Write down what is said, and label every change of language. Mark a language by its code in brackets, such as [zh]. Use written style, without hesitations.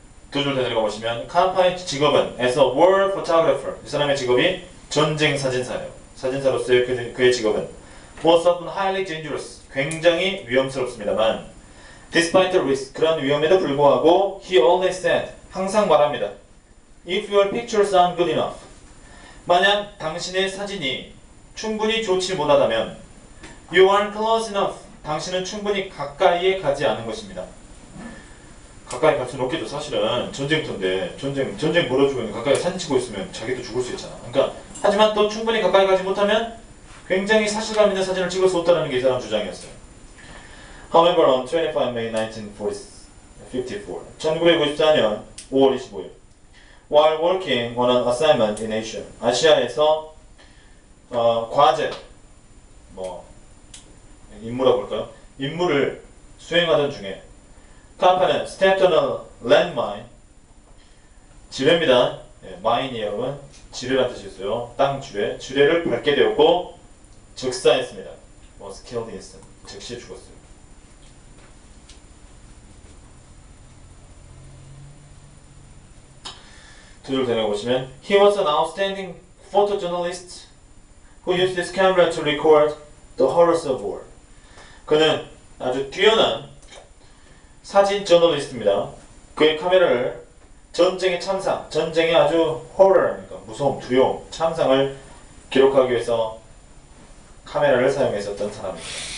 [ko] 두 줄 더 내려가 보시면 카파의 직업은 [en] as a war photographer [ko] 이 사람의 직업이 전쟁 사진사예요. 사진사로서의 그의 직업은 [en] was often highly dangerous [ko] 굉장히 위험스럽습니다만 [en] despite the risk [ko] 그런 위험에도 불구하고 [en] he always said [ko] 항상 말합니다. [en] If your pictures aren't good enough [ko] 만약 당신의 사진이 충분히 좋지 못하다면 [en] You aren't close enough. [ko] 당신은 충분히 가까이에 가지 않은 것입니다. 가까이 갈 수는 없겠죠. 사실은 전쟁터인데 전쟁 벌어지고 있는 가까이 사진 찍고 있으면 자기도 죽을 수 있잖아. 그러니까 하지만 또 충분히 가까이 가지 못하면 굉장히 사실감 있는 사진을 찍을 수 없다는 게 이 사람 주장이었어요. [en] However, on 25 May 1954, [ko] 1954년 5월 25일, [en] while working on an assignment in Asia, [ko] 아시아에서 과제 임무라고 볼까요? 임무를 수행하던 중에 카파는 [en] stepped on a landmine [ko] 지뢰입니다. 마인이 여러분 지뢰란 뜻이 있어요. 땅 지뢰를 밟게 되었고 즉사했습니다. [en] was killed instant [ko] 즉시 죽었어요. 두 줄 더 내려보시면 [en] He was an outstanding photojournalist who used his camera to record the horrors of war. [ko] 그는 아주 뛰어난 사진 저널리스트입니다. 그의 카메라를 전쟁의 참상, 전쟁의 아주 호러니까 무서움, 두려움, 참상을 기록하기 위해서 카메라를 사용했었던 사람입니다.